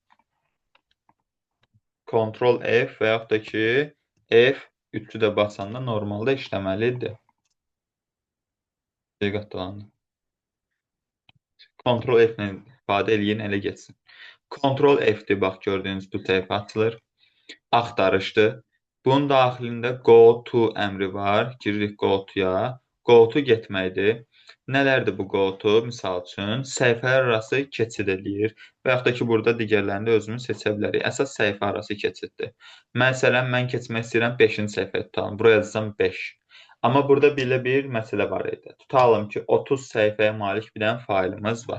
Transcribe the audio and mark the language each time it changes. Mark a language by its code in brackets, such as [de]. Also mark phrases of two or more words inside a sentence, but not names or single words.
[az] Ctrl+F və yaxud da ki, F3-ü də basanda normalda işləməlidir. Diqqətli. Ctrl+F ilə ifadə eləyin, elə getsin. Ctrl+F-dir, bax, gördüyünüz bu səhifə açılır. Axtarışdır. Bunun daxilində [en] go to [az] əmri var. Giririk [en] go to-ya. Go to [az] getməkdir. Nələrdir bu [en] go to? [az] Misal üçün, səhifələr arası keçid edir. Və yaxud da ki, burada digərlərini də özümüz seçə bilərik. Əsas səhifə arası keçiddir. Məsələn, mən keçmək istəyirəm 5-ci səhifəyə tutalım. Buraya yazacam 5. Amma burada belə bir məsələ var idi. Tutalım ki, 30 səhifəyə malik bir dənə faylımız var.